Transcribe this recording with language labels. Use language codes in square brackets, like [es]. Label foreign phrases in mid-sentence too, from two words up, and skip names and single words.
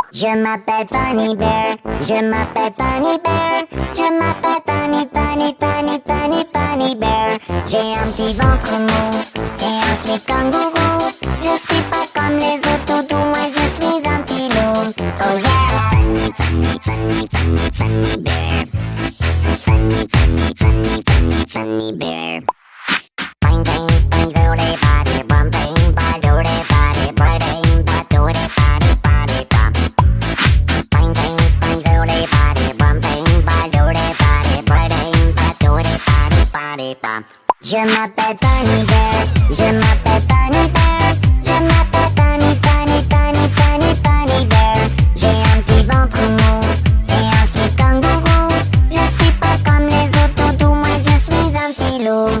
[fr] Je m'appelle Funny Bear, je m'appelle Funny Bear, je m'appelle Funny, Funny, Funny, Funny, Funny Bear. J'ai un petit ventre mou et un slip kangourou. Je suis pas comme les autres toutous, moi je suis un petit loup. [en] Oh yeah! Funny, funny, funny, funny, funny bear. Funny, funny, funny, funny, funny bear. Bang, bang, bang, doody, body, bum, bang, bang, doody, body, bang, bang, doody, body, body, bum. Bang, bang, bang, doody, body, bum, bang, bang, doody, body, bang, bang, doody, body, body, bum. [fr] Je m'appelle Funny Bear, je m'appelle Funny Bear, je m'appelle Funny, Funny, Funny, Funny, Funny Bear. J'ai un petit ventre mou et un slip kangourou. Je suis pas comme les autres toutous, moi je suis un petit loup.